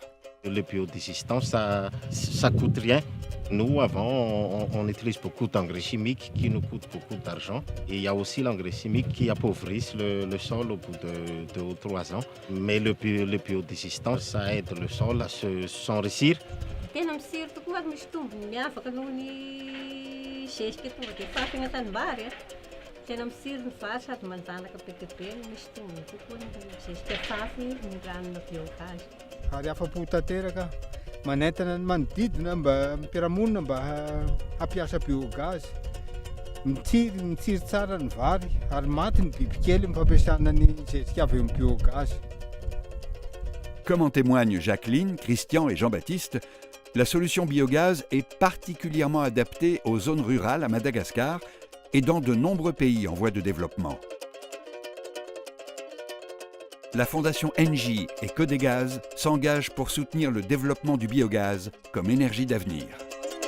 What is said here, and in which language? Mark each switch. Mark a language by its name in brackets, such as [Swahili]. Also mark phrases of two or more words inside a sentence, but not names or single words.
[French] Le biodigestant, ça coûte rien. Nous, avant, on utilise beaucoup d'engrais chimiques qui nous coûtent beaucoup d'argent. Et il y a aussi l'engrais chimique qui appauvrisse le sol au bout de 2 ou 3 ans. Mais le biodigestant, ça aide le sol à s'enrichir. [Malagasy] Ary afa-po tanteraka manentana ny manodidina mba ampiarahamonina mba hampiasa biogaz. Mitsiry tsara ny vary ary maty ny bibikely fampiasana ny zezika avy amin'ny biogaz. [French] Comme en témoignent Jacqueline, Christian et Jean-Baptiste, la solution biogaz est particulièrement adaptée aux zones rurales à Madagascar et dans de nombreux pays en voie de développement. La fondation Engie et Codegaz s'engagent pour soutenir le développement du biogaz comme énergie d'avenir.